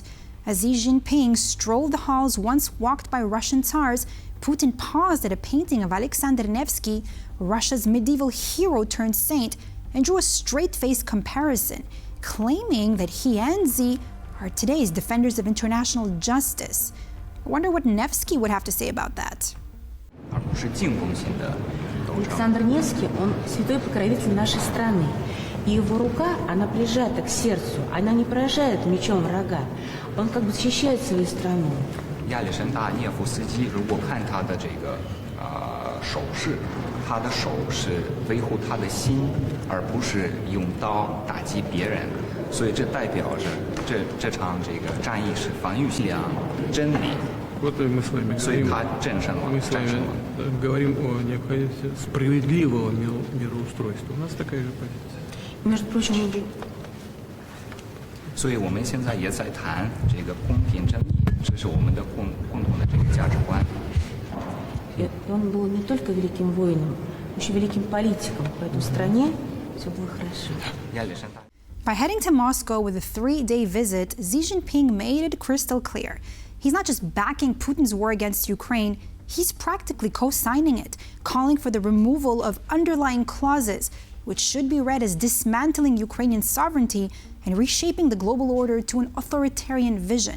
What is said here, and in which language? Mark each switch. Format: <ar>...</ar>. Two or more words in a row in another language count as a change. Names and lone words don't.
<en>As Xi Jinping strolled the halls once walked by Russian tsars, Putin paused at a painting of Alexander Nevsky, Russia's medieval hero turned saint, and drew a straight-faced comparison, claiming that he and Xi are today's defenders of international justice. I wonder what Nevsky would have to say about that.</en> <ru>Александр Невский, он святой покровитель нашей страны. И его рука, она прижата к сердцу, она не поражает мечом врага. Он как бы защищает свою страну.</ru> <zh>亚历山大涅夫斯基，如果看他的这个手势，他的手是维护他的心，而不是用刀打击别人。所以这代表着这场这个战役是防御力量、真理。所以他战胜了。</zh> <ru>Мы с вами говорим о необходимости справедливого мироустройства. У нас такая же позиция. Между прочим,</ru> <zh>所以我们现在也在谈这个公平正义，这是我们的共同的这个价值观。</zh> <ru>Он был не только великим воином, но еще великим политиком. Поэтому в стране все было хорошо.</ru> <zh>亚历山大。</zh> <en>By heading to Moscow with a 3-day visit, Xi Jinping made it crystal clear. He's not just backing Putin's war against Ukraine, he's practically co-signing it, calling for the removal of underlying clauses, which should be read as dismantling Ukrainian sovereignty and reshaping the global order to an authoritarian vision.</en>